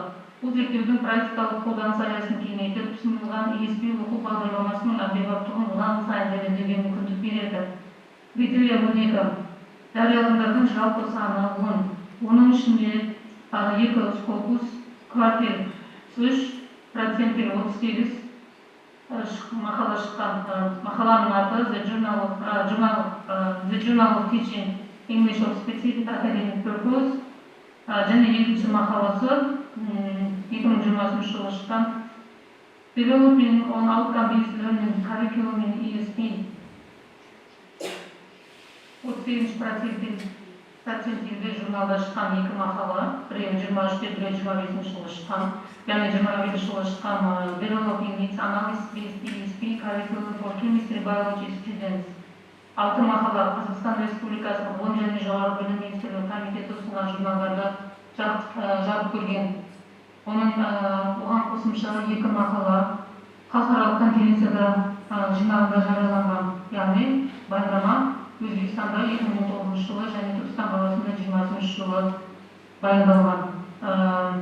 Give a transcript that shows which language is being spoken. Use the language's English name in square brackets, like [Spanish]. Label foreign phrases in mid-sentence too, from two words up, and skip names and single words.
[Kazakh] Бұл зерттеудің практикалық қолданыс аясын кеңейтіп, ұсынылған ESP оқу бағдарламасының әмбебаптығын одан сайын дәлелдеуге мүмкіндік береді. [Russian] Критерия 12. [Kazakh] Жарияланымдардың жалпы саны 10. Оның ішінде 2 скопус, квартир 3%, 38 мақала шыққан. Мақаланың аты The Journal of Teaching English of Specific Academic Purpose және екінші мақаласы 2020 жылы шыққан Developing on Outcome-Based Learning Curriculum in ESP 38% журналда шыққан 2 мақала, біреуі 23-те, біреуі 25 жылы шыққан, яғни 25 жылы шыққан Developing its Analysis-Based ESP Curriculum for Chemistry Biology Students. 6 мақала Қазақстан Республикасының ғылым және жоғары білім министрлігі комитеті ұсынған журналдарда жарық көрген. Оған қосымша 2 мақала халықаралық конференцияда жинағында жарияланған, яғни баяндама Өзбекстанда 2019 жылы және Түркістан қаласында 2020 жылы баяндалған.